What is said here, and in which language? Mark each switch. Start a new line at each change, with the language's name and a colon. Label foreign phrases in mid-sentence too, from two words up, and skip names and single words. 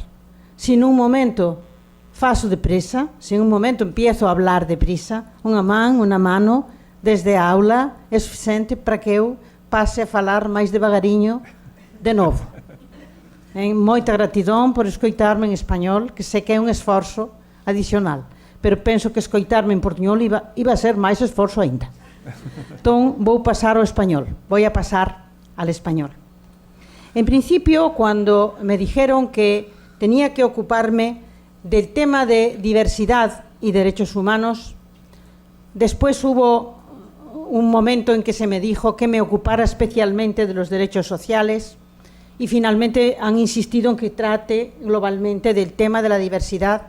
Galician: Se nun momento faço deprisa, se nun momento
Spanish: empiezo a hablar deprisa,
Galician: unha mano, desde a aula, é suficiente para que eu pase a falar máis devagariño de novo. Moita gratidón por escoitarme en español, que sei que é un esforzo adicional, pero penso que escoitarme en portuñol iba a ser máis esforzo aínda. Entón, vou pasar ao español,
Spanish: voy a pasar al español. En principio, cuando me dijeron que tenía que ocuparme del tema de diversidad y derechos humanos, después hubo un momento en que se me dijo que me ocupara especialmente de los derechos sociales y finalmente han insistido en que trate globalmente del tema de la diversidad.